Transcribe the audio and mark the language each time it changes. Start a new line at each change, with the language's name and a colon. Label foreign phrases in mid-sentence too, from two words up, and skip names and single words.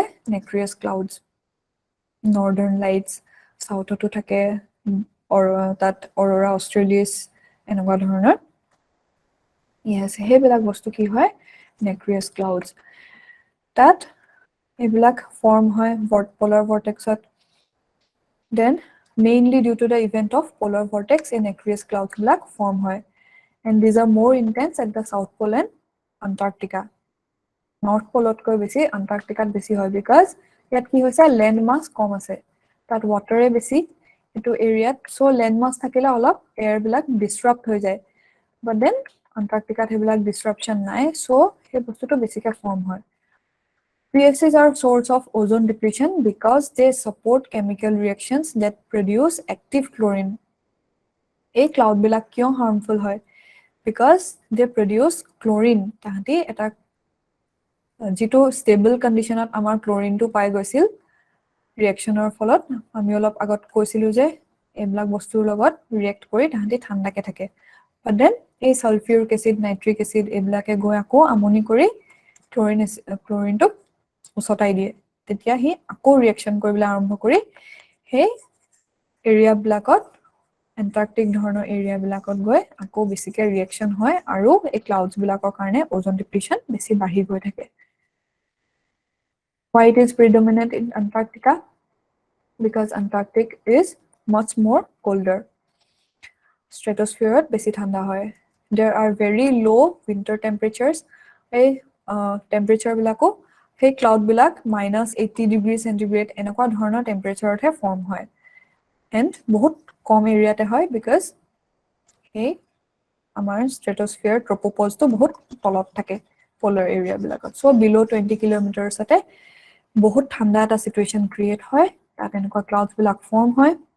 English: nacreous clouds northern lights
Assamese: সাউথতো থাকে তাত অৰোৰা অষ্ট্ৰেলিয়াছ এনেকুৱা ধৰণৰ ইয়েছ সেইবিলাক বস্তু কি হয়
English: nacreous clouds
Assamese: তাত এইবিলাক ফৰ্ম হয়
English: polar vortex then mainly due to the event of polar vortex
Assamese: এই নেক্ৰিয়াছ ক্লাউডছ বিলাক ফৰ্ম হয়
English: and these are more intense at the South Pole and Antarctica
Assamese: নৰ্থ পোলতকৈ বেছি আণ্টাৰ্কটিকাত বেছি হয় বিকজ ইয়াত কি হৈছে
English: land mass
Assamese: কম আছে তাত ৱাটাৰে বেছি এইটো এৰিয়াত
English: so land mass
Assamese: থাকিলে অলপ এয়াৰবিলাক ডিছৰাপ্ট হৈ যায়
English: but then
Assamese: আণ্টাৰ্কটিকাত সেইবিলাক ডিছৰাপশ্যন নাই চ' সেই বস্তুটো বেছিকৈ ফৰ্ম হয়
English: PSCs are source of ozone depletion because they support chemical reactions that produce active chlorine.
Assamese: এই ক্লাউডবিলাক কিয় হাৰ্মফুল হয়
English: because they produce chlorine
Assamese: তাহাঁতি এটা যিটো
English: stable condition
Assamese: আমাৰ ক্লৰিনটো পাই গৈছিল ৰিয়েকশ্যনৰ ফলত আমি অলপ আগত কৈছিলোঁ যে এইবিলাক বস্তুৰ লগত ৰিয়েক্ট কৰি তাহাঁতি ঠাণ্ডাকে থাকে
English: but then
Assamese: এই
English: sulphuric acid nitric acid
Assamese: এইবিলাকে গৈ আকৌ আমনি কৰি ক্লৰিনটোক উচতাই দিয়ে তেতিয়া সি আকৌ ৰিয়েকশ্যন কৰিবলৈ আৰম্ভ কৰি সেই এৰিয়াবিলাকত এণ্টাৰ্কটিক ধৰণৰ এৰিয়াবিলাকত গৈ আকৌ বেছিকৈ ৰিয়েকশ্যন হয় আৰু এই ক্লাউডছবিলাকৰ কাৰণে
English: ozone depletion
Assamese: বেছি বাঢ়ি গৈ থাকে
English: Why it is predominant in Antarctica? Because Antarctic is much more colder.
Assamese: Stratosphere বেছি ঠাণ্ডা হয়
English: There are very low winter temperatures
Assamese: এই টেম্পাৰেচাৰ বিলাকো সেই ক্লাউড বিলাক -80°C এনেকুৱা ধৰণৰ টেম্পাৰেচাৰতহে ফৰ্ম হয় এণ্ড বহুত কম এৰিয়াতে হয় বিকজ সেই আমাৰ
English: stratosphere tropopause
Assamese: বহুত তলত থাকে
English: polar area so below 20 kilometres
Assamese: বহুত ঠাণ্ডা এটা
English: situation create
Assamese: হয় তাত এনেকুৱা ক্লাউডছবিলাক ফৰ্ম হয়